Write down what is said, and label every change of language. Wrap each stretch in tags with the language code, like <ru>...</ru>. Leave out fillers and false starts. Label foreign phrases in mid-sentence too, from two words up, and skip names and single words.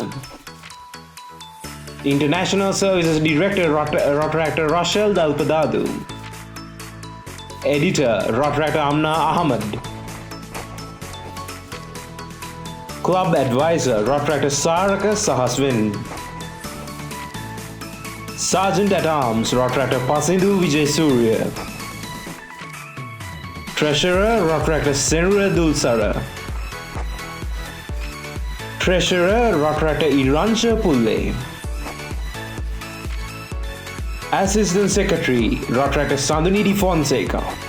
<en>International Services Director Rotaract Rachel Dalpadadu. Editor Rotaract Amna Ahmad. Club Advisor Rotaract Saraka Sahaswin. Sergeant at Arms Rotaract Pasindu Vijay Surya. Treasurer Rotaract Senra Dulsara. Treasurer Rotaract Iransha Pulle. Assistant Secretary Rotaract Sandunidi Fonseca.</en>